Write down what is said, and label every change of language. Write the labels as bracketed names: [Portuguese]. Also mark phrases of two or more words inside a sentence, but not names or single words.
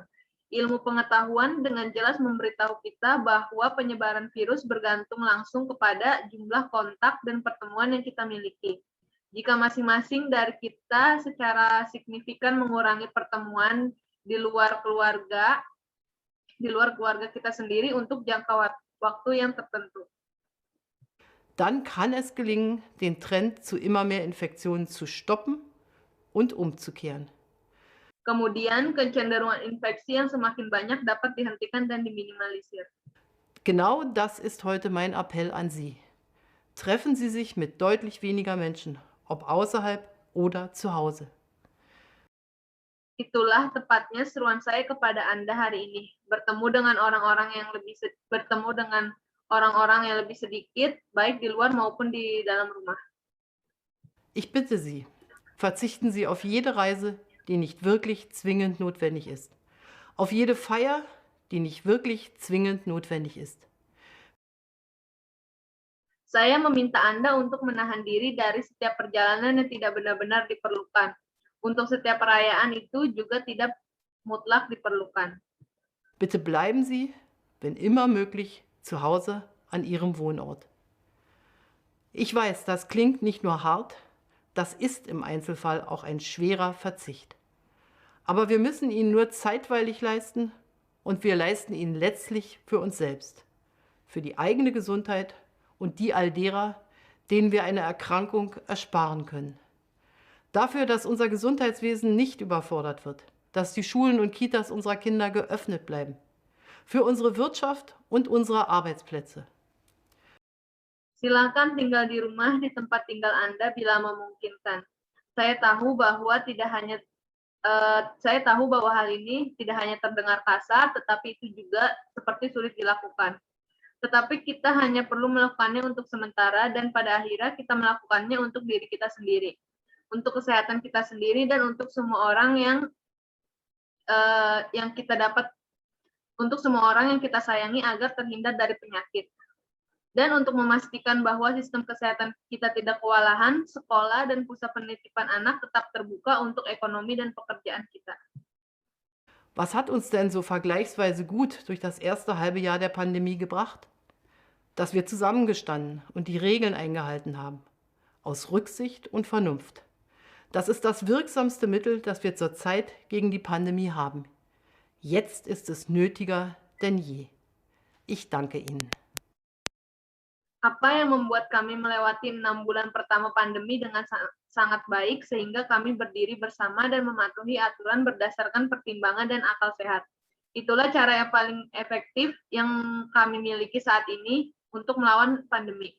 [Indonesian] Ilmu pengetahuan dengan jelas memberitahu kita bahwa penyebaran virus bergantung langsung kepada jumlah kontak dan pertemuan yang kita miliki. Jika masing-masing dari kita secara signifikan mengurangi pertemuan di luar keluarga kita sendiri untuk jangka waktu yang tertentu. [German] dann kann es gelingen, den Trend zu immer mehr Infektionen zu stoppen und umzukehren. [Indonesian] Kemudian kecenderungan infeksi yang semakin banyak dapat dihentikan dan diminimalisir. [German] Genau das ist heute mein Appell an Sie. Treffen Sie sich mit deutlich weniger Menschen, ob außerhalb oder zu Hause. [Indonesian] Itulah tepatnya seruan saya kepada Anda hari ini. Bertemu dengan orang-orang yang lebih sedikit, baik di luar maupun di dalam rumah. [German] Ich bitte Sie, verzichten Sie auf jede Reise, die nicht wirklich zwingend notwendig ist. Auf jede Feier, die nicht wirklich zwingend notwendig ist. [Indonesian] Saya meminta Anda untuk menahan diri dari setiap perjalanan yang tidak benar-benar diperlukan. Untuk setiap perayaan itu juga tidak mutlak diperlukan. [German] Bitte bleiben Sie, wenn immer möglich, zu Hause an Ihrem Wohnort. Ich weiß, das klingt nicht nur hart, das ist im Einzelfall auch ein schwerer Verzicht. Aber wir müssen ihn nur zeitweilig leisten und wir leisten ihn letztlich für uns selbst, für die eigene Gesundheit und die all derer, denen wir eine Erkrankung ersparen können. Dafür, dass unser Gesundheitswesen nicht überfordert wird, dass die Schulen und Kitas unserer Kinder geöffnet bleiben. für unsere Wirtschaft und unsere Arbeitsplätze. [Indonesian] Silakan tinggal di rumah di tempat tinggal Anda bila memungkinkan. Saya tahu bahwa hal ini tidak hanya terdengar kasar, tetapi itu juga seperti sulit dilakukan. Tetapi kita hanya perlu melakukannya untuk sementara dan pada akhirnya kita melakukannya untuk diri kita sendiri, untuk kesehatan kita sendiri dan untuk semua orang yang kita dapat, untuk semua orang yang kita sayangi agar terhindar dari penyakit. Dan untuk memastikan bahwa sistem kesehatan kita tidak kewalahan, sekolah dan pusat penitipan anak tetap terbuka untuk ekonomi dan pekerjaan kita. [German] Was hat uns denn so vergleichsweise gut durch das erste halbe Jahr der Pandemie gebracht? Dass wir zusammengestanden und die Regeln eingehalten haben. Aus Rücksicht und Vernunft. Das ist das wirksamste Mittel, das wir zurzeit gegen die Pandemie haben. Jetzt ist es nötiger denn je. Ich danke Ihnen. [Indonesian] Apa yang membuat kami melewati 6 bulan pertama pandemi dengan sangat baik sehingga kami berdiri bersama dan mematuhi aturan berdasarkan pertimbangan dan akal sehat. Itulah cara yang paling efektif yang kami miliki saat ini untuk melawan pandemi.